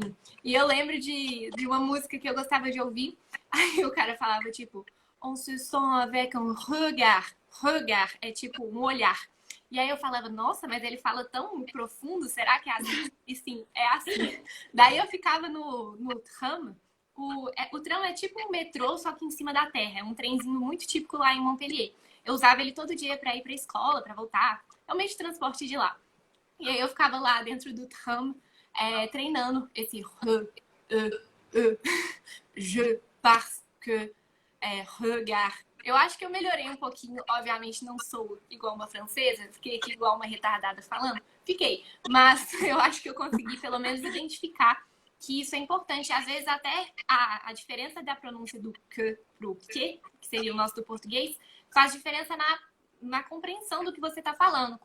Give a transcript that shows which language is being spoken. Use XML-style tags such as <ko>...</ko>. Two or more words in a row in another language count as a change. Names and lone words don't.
<pt>E eu lembro de uma música que eu gostava de ouvir. Aí o cara falava, tipo,</pt> <fr>on se sent avec un regard.</fr> <pt>Regard é tipo um olhar. E aí eu falava, nossa, mas ele fala tão profundo, será que é assim? E sim, é assim. Daí eu ficava no tram. O tram é tipo um metrô, só que em cima da terra. É um trenzinho muito típico lá em Montpellier. Eu usava ele todo dia pra ir pra escola, pra voltar. É o meio de transporte de lá. E aí eu ficava lá dentro do tram, treinando esse</pt> <fr>je parce que regard.</fr> <pt>Eu acho que eu melhorei um pouquinho. Obviamente não sou igual uma francesa, fiquei aqui igual uma retardada falando. Fiquei. Mas eu acho que eu consegui pelo menos identificar que isso é importante. Às vezes até a diferença da pronúncia do que pro que seria o nosso do português, faz diferença na compreensão do que você está falando.</pt>